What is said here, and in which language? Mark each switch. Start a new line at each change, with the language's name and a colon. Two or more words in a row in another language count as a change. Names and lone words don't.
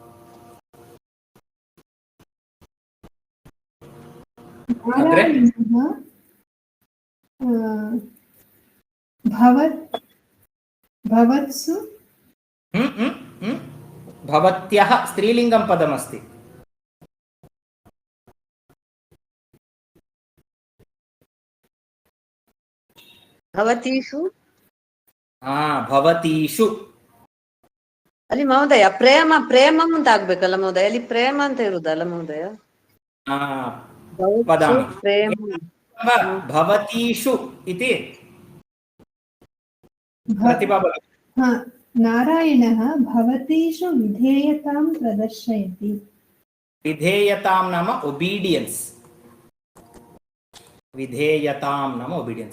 Sanskrit: नारायणः भवत्सु भवत्यः स्त्रीलिङ्गं पदमस्ति। भवतीषु भवतीषु
Kannada: ಅಲ್ಲಿ ಮಹೋದಯ ಪ್ರೇಮ ಅಂತ ಆಗ್ಬೇಕಲ್ಲ ಮಹೋದಯ, ಅಲ್ಲಿ ಪ್ರೇಮ ಅಂತ ಇರುದಲ್ಲ ಮಹೋದಯ?
Sanskrit: वदामि। प्रेम भवतीषु इति प्रतिभा भगिनी। नारायणः भवतीषु विधेयतां प्रदर्शयति। विधेयतां नाम ओबीडियन्स्। विधेयतां नाम ओबीडियन्स्।